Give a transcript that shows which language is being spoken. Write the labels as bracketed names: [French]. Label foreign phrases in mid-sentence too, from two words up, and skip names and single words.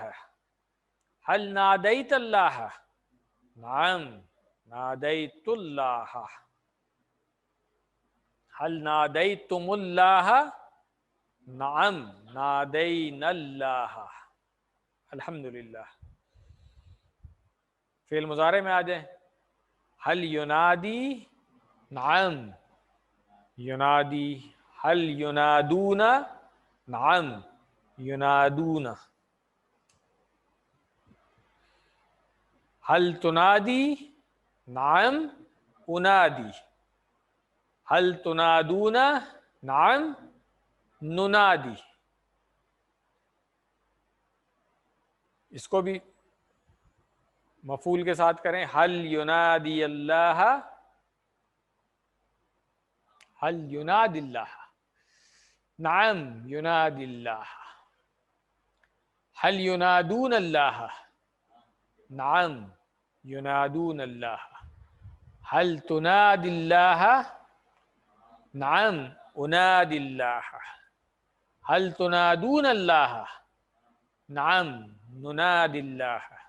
[Arabic] حل نادیت اللہ، نعم نادیت اللہ۔ حل نادیتم اللہ، نعم نادینا اللہ۔ [Urdu] الحمدللہ۔ فعل مضارع میں آ جائیں۔ [Arabic] هل ينادي نعم ينادي، هل ينادون نعم ينادون، هل تنادي نعم أنادي، هل تنادون نعم ننادي. [Urdu] اس کو بھی مفعول کے ساتھ کریں, [Arabic] هل ينادي الله, هل ينادي الله، نعم ينادي الله، هل ينادون الله، نعم ينادون الله، هل تنادي الله، نعم أنادي الله، هل تنادون الله، نعم ننادي الله.